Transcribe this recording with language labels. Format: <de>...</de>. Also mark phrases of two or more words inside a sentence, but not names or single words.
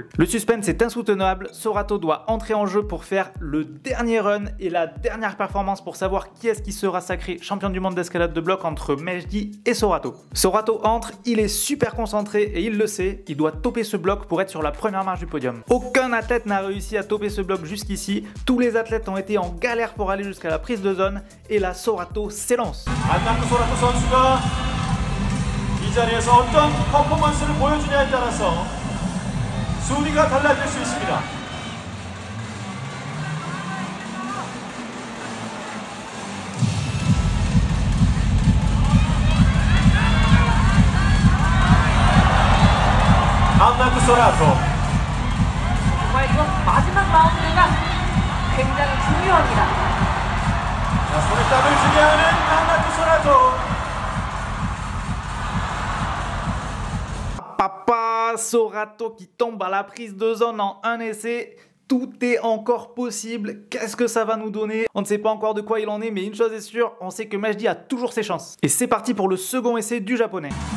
<fr>Le suspense est insoutenable, Sorato doit entrer en jeu pour faire le dernier run et la dernière performance pour savoir qui est-ce qui sera sacré champion du monde d'escalade de bloc entre Mejdi et Sorato. Sorato entre, il est super concentré et il le sait, il doit topper ce bloc pour être sur la première marche du podium. Aucun athlète n'a réussi à topper ce bloc jusqu'ici, tous les athlètes ont été en galère pour aller jusqu'à la prise de zone et là Sorato s'élance.</fr> <ko>소라토 선수가 이 자리에서 어떤 퍼포먼스를 보여주냐에 따라서 순위가 달라질 수 있습니다. 안나크 소라토. 정말 이건 마지막 라운드가 굉장히 중요합니다. 자, 손에 땀을 쥐게 하는 안나크 소라토.</ko> <fr>Papa, Sorato qui tombe à la prise de zone en un essai. Tout est encore possible. Qu'est-ce que ça va nous donner? On ne sait pas encore de quoi il en est, mais une chose est sûre, on sait que Mejdi a toujours ses chances. Et c'est parti pour le second essai du japonais.</fr>